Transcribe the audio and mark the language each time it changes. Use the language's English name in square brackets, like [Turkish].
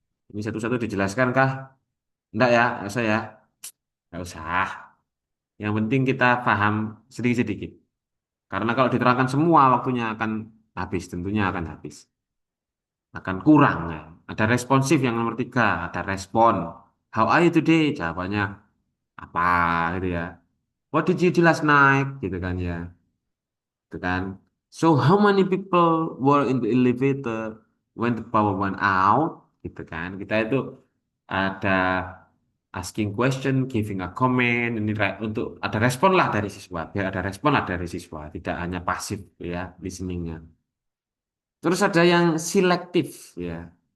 [Indonesian] Ini satu-satu dijelaskan kah? Enggak ya, enggak usah ya. Enggak usah. Yang penting kita paham sedikit-sedikit. Karena kalau diterangkan semua waktunya akan habis, tentunya akan habis. Akan kurang ya. Ada responsif yang nomor tiga, ada respon. [English] How are you today? [Indonesian] Jawabannya apa gitu ya. [English] What did you do last night? [Indonesian] Gitu kan ya. Gitu kan. [English] So how many people were in the elevator when the power went out? [Indonesian] Gitu kan. Kita itu ada [English] asking question, giving a comment, [Indonesian] ini untuk ada respon lah dari siswa. Biar ada respon lah dari siswa, tidak hanya pasif ya listeningnya. Terus ada yang selektif ya.